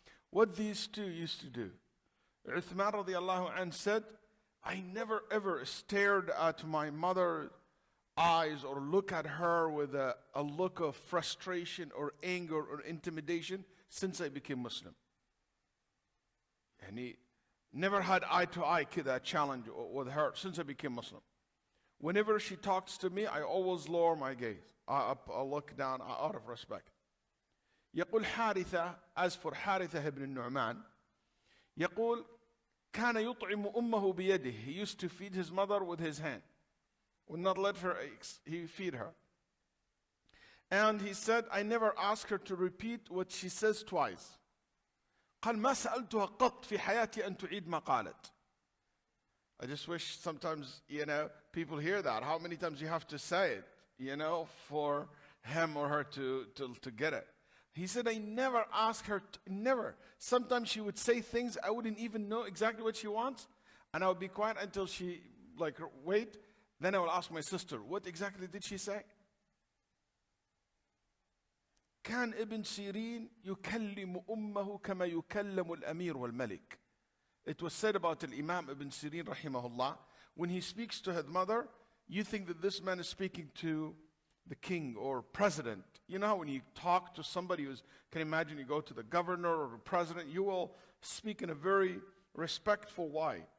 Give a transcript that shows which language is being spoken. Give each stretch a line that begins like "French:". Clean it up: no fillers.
English: What these two used to do. Uthman radiallahu anh said, I never ever stared at my mother's eyes or look at her with a look of frustration or anger or intimidation since I became Muslim. And he never had eye-to-eye that challenge with her since I became Muslim. Whenever she talks to me, I always lower my gaze. I look down out of respect.
Arabic: يقول حارثة,
English: as for Harithah ibn Nu'man,
Arabic: يقول كان يطعم أمه بيده.
English: He used to feed his mother with his hand. Would not let her he feed her. And he said, I never ask her to repeat what she says twice.
Arabic: قال ما سألتها قط في حياتي أن تعيد ما قالت.
English: I just wish sometimes, people hear that. How many times you have to say it, for him or her to get it. He said, I never ask her, never. Sometimes she would say things I wouldn't even know exactly what she wants. And I would be quiet until she, wait. Then I will ask my sister, what exactly did she say?
Arabic: كان ابن سيرين يكلم أمه كما يكلم الأمير والملك.
English: It was said about Imam Ibn Sirin rahimahullah, when he speaks to his mother, you think that this man is speaking to the king or president. You know how when you talk to somebody can imagine you go to the governor or the president, you will speak in a very respectful way.